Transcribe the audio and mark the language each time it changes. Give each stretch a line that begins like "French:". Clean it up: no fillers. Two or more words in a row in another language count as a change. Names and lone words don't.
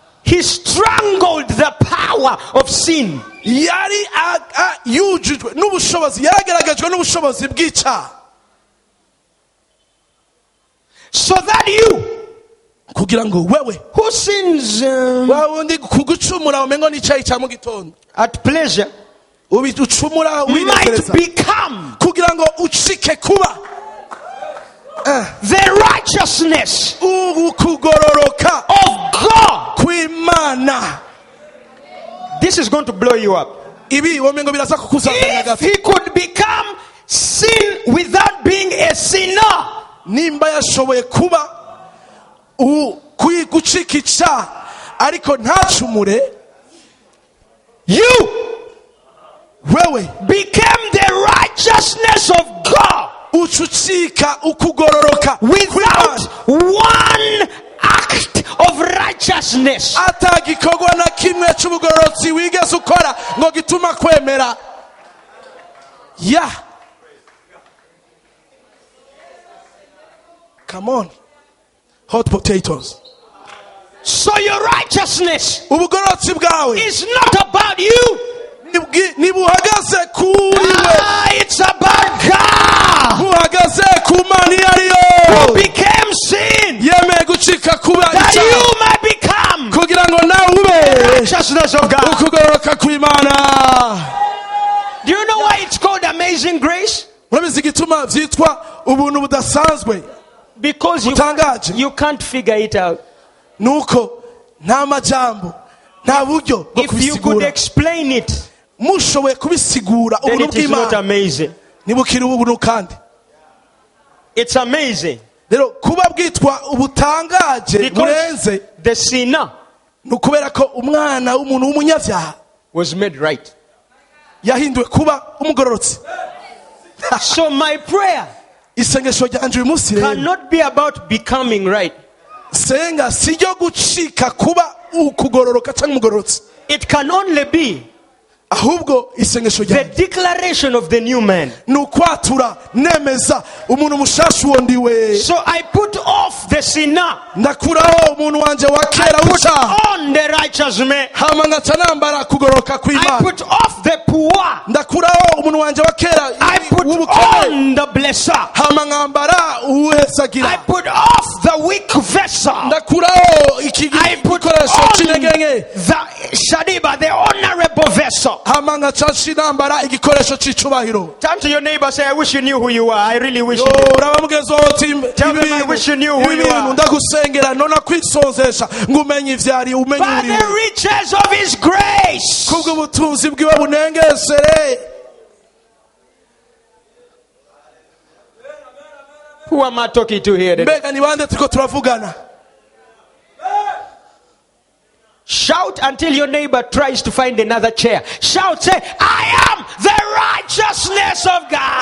English: he strangled the power of sin.
Rundi: yari yujujwe n'ubushobozi, yaragaragajwe n'ubushobozi bw'icyaha,
English: So that you
Rundi: kugira ngo wewe
English: who sins
Rundi: wawundi kugucumura umengo n'icyayi cya mu gitondo
English: at pleasure
Rundi: ucumura
English: might
Rundi: winezereza,
English: become
Rundi: kugira ngo ucike kuba
English: the righteousness
Rundi: ukugororoka
English: of God.
Rundi: kw'Imana.
English: This is going to blow you up.
Rundi: Ibi womengo biraza kukuzamura
English: If
Rundi: gato.
English: he could become sin without being a sinner,
Rundi: Nimba yashoboye kuba gucika icyaha ariko ntacumure,
English: you
Rundi: wewe
English: became the righteousness of God
Rundi: ucucika ukugororoka
English: without
Rundi: kw'Imana.
English: one act of righteousness.
Rundi: atagikorwa na kimwe cy'ubugororotsi wigeze ukora ngo gituma kwemera.
English: Come on, hot potatoes. So your righteousness
Rundi: ubugororotsi bwawe
English: is not about you.
Rundi: nibuhagaze kuri we,
English: It's about God
Rundi: buhagaze ku Mana iyo ari
English: who
Rundi: yo
English: became sin
Rundi: yemeye gucika kuba
English: that
Rundi: icyaha
English: you might become
Rundi: kugira ngo nawe ube
English: righteousness of God.
Rundi: ukugororoka kw'Imana.
English: Do you know why it's called amazing grace?
Rundi: Murabizi igituma byitwa ubuntu budasanzwe
English: Because
Rundi: butangaje?
English: you can't figure it out.
Rundi: nuko nta majambo, nta buryo bwo
English: If you could
Rundi: kubisigura.
English: explain it,
Rundi: mushoboye kubisigura
English: then
Rundi: ubuntu
English: it is not
Rundi: bw'Imana
English: amazing.
Rundi: ntibukiri ubuntu kandi.
English: It's amazing
Rundi: rero kuba bwitwa ubutangaje
English: because
Rundi: burenze
English: the sinner
Rundi: ni ukubera ko umwana w'umuntu w'umunyabyaha
English: was made right.
Rundi: yahinduwe kuba umugororotsi.
English: So my prayer
Rundi: isengesho ryanje uyu munsi rero
English: cannot be about becoming right.
Rundi: senga si ryo gucika kuba ukugororoka cyangwa umugororotsi,
English: It can only be
Rundi: ahubwo isengesho
English: the
Rundi: ryanje
English: declaration of the new man.
Rundi: ni ukwatura nemeza umuntu mushasha uwo ndiwe.
English: So I put off the sinner,
Rundi: ndakuraho umuntu wanje wa kera
English: I put
Rundi: w'icyaha,
English: on the righteous man.
Rundi: hama ngaca nambara kugororoka
English: I
Rundi: kw'Imana.
English: put off the poor,
Rundi: ndakuraho umuntu wanje wa kera
English: I put
Rundi: w'ubukene,
English: on the blesser.
Rundi: hama nkambara
English: I
Rundi: uwuhezagira.
English: put off the weak vessel.
Rundi: ndakuraho iki
English: I put
Rundi: gikoresho
English: on
Rundi: cy'intege nke,
English: the Shadiba, the honorable vessel.
Rundi: hama ngaca nambara igikoresho cy'icubahiro.
English: Turn to your neighbor, say, I wish you knew who you are. I really wish
Rundi: Yo,
English: you knew.
Rundi: uraba mugenzi wawe uti
English: Tell them I wish you knew who you are.
Rundi: ndagusengera nona kwisonzesha ngo umenye ivyari umenye
English: By the
Rundi: uriwe
English: riches of his grace.
Rundi: kubw'ubutunzi bwiwe bunengesere.
English: Who am I talking to here today?
Rundi: mbega ni bande turiko turavugana?
English: Shout until your neighbor tries to find another chair. Shout, say, I am the righteousness of God.